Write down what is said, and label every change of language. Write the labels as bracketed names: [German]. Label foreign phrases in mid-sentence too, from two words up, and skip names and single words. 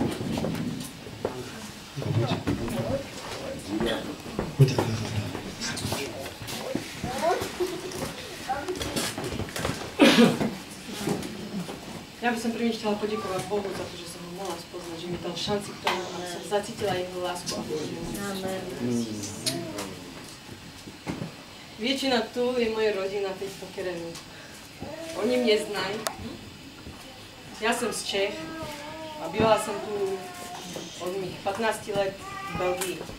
[Slovak] Poďte. Ja by som prvne chcela poďakovať Bohu za to, že som ho mohla spoznať, že mi dal šanci, ktorú som zacítila jeho lásku a Amen. [Czech] Většina tu je moje rodina teď po terénu. Oni mě znají. Já jsem z Čech a bývala jsem tu od mých 15 let v Belgii.